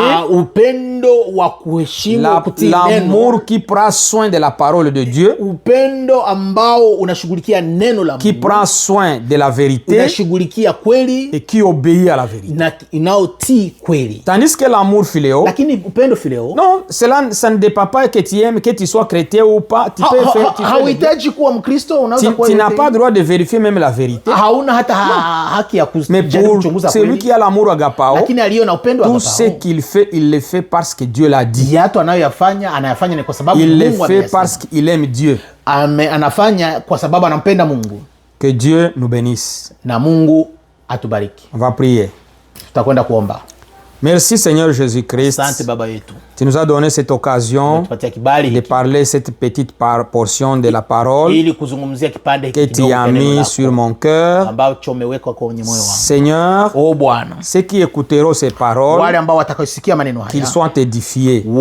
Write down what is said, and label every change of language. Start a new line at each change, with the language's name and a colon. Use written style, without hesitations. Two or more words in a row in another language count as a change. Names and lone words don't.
Swahili: Upendo wa kuheshimu kutii neno.
French: L'amour qui prend soin de la parole de Dieu.
Swahili: Upendo ambao unashughulikia neno la Mungu.
French: Qui prend soin de la vérité.
Swahili: Unashughulikia kweli.
French: Et qui obéit à la vérité.
Swahili: Na inaotii kweli.
French: Tandis que l'amour philéo.
Swahili: Lakini upendo philéo.
French: Non, cela ça ne dépend pas que tu aimes, que tu sois chrétien ou pas. Tu peux faire.
Swahili: Hauhitaji kuwa Mkristo, unaweza kuwa.
French: Tu n'as pas droit de vérifier même la vérité.
Swahili: Hauna hata haki ya kuchunguza kweli.
French: Celui qui a l'amour agapao.
Swahili: Lakini aliyo na upendo agapao.
French: Tout ce qu'il fait, il le fait parce que Dieu l'a dit.
Swahili: Yato anayofanya ni kwa sababu Mungu amesema.
French: Il le fait parce qu'il aime Dieu.
Swahili: Anafanya kwa sababu anampenda Mungu.
French: Que Dieu nous bénisse.
Swahili: Na Mungu atubariki.
French: On va prier.
Swahili: Tutakwenda kuomba.
French: Merci Seigneur Jésus-Christ.
Swahili: Asante Baba yetu.
French: Tu nous as donné cette occasion de parler cette petite portion de la parole que tu as mis sur mon cœur. Seigneur, ceux qui écouteront ces paroles, qu'ils soient édifiés.